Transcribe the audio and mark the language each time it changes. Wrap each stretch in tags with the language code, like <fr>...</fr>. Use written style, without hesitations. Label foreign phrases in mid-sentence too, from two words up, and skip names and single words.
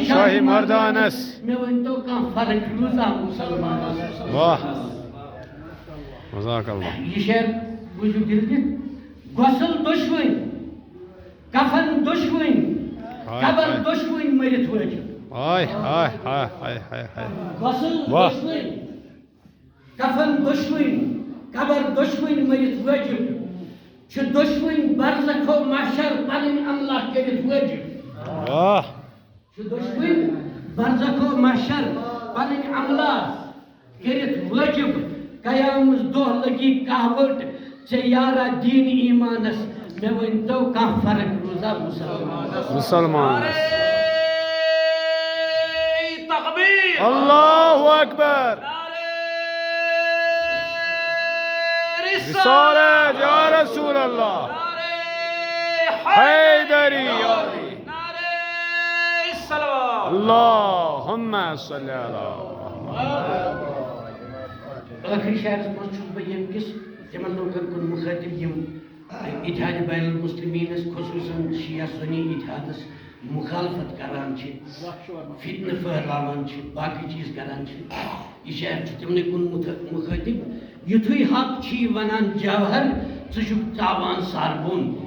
<ks>شاہِ مردانس مےٚ ؤنۍتو کانٛہہ فرق روزا مسلمانس</ks> <ar>واہ جزاک اللہ</ar> <ks>یہ شعر بوٗزِو دِل دِتھ غۄسل دۄشوٕنۍ کفن دۄشوٕنۍ قبر دۄشوٕنۍ مٔرِتھ وٲجِب ہائے ہائے ہائے ہائے ہائے ہائے غۄسل واہ دۄشوٕنۍ کفن دۄشوٕنۍ قبر دۄشوٕنۍ مٔرِتھ وٲجِب چھِ دۄشوٕنۍ برزخو محشر پنٕنۍ عملہ کٔرِتھ وٲجِب واہ چھِ دۄشوٕنۍ برزخو محشر پنٕنۍ عملہ کٔرِتھ وٲجِب قیامس دۄہ لگی کہوٹ ژےٚ یارا دیٖن ایٖمانس مےٚ ؤنۍتو کانٛہہ فرق روزا مسلمانس مسلمانس</ks> <ar>تکبیر اللہ اکبر رسالت یا رسول اللہ حیدری یا علی اللہم صلی اللہ</ar> <ks>ٲخری شعرس منٛز چھُس بہٕ ییٚمہِ کِس تِمن لوٗکن کُن مُخٲطِب یِم اتحاد بین المسلمیٖنس خصوٗصاً شیعہ سُنی اتحادس مخالفت کران چھِ فتنہٕ پھٔہلاوان چھِ باقٕے چیٖز کران چھِ یہِ شعر چھُ تِمنٕے کُن مُخٲطِب یُتھُے حق چھی ونان جوہر ژٕ چھُکھ ژاوان سر بۄن</ks>